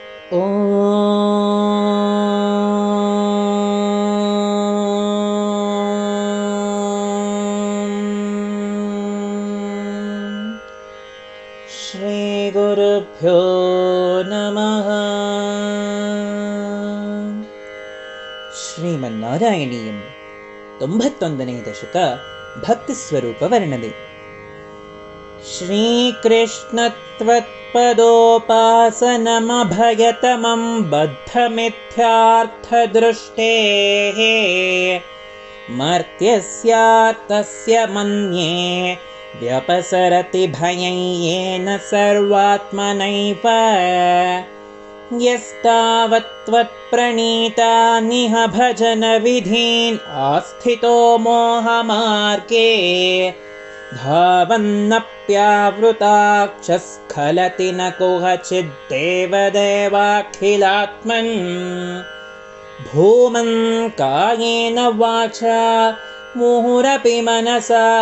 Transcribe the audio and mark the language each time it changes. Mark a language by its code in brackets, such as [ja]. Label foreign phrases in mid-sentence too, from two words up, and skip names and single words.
[sa] ॐ श्रीगुरुभ्यो नमः। [kn] ಶ್ರೀಮನ್ನಾರಾಯಣೀಯಂ 91ನೇ ದಶಕ ಭಕ್ತಿಸ್ವರೂಪ ವರ್ಣನೆ. [sa] ಶ್ರೀಕೃಷ್ಣತ್ವತ್ಪದೋಪಾಸನಮಭಯತಮಂ ಬದ್ಧಮಿಥ್ಯಾರ್ಥದೃಷ್ಟೇಃ ಮರ್ತ್ಯಸ್ಯಾರ್ಥಸ್ಯ ಮನ್ಯೇ ವ್ಯಪಸರತಿ ಭಯಂ ಯೇನ ಸರ್ವಾತ್ಮನೈವ ಯಸ್ತಾವತ್ತ್ವತ್ಪ್ರಣೀತಾನಿಹ ಭಜನ ವಿಧೀನ್ ಆಸ್ಥಿತೋ ಮೋಹಮಾರ್ಗೇ ಧಾವನ್ನಪ್ಯಾವೃತಾಕ್ಷಸ್ಖಲತಿ ನ ಕುಹಚಿದ್ದೇವದೇವಾಖಿಲಾತ್ಮನ್ ಭೂಮನ್ ಕಾಯೇನ ವಾಚಾ ಮುಹುರಪಿ ಮನಸಾ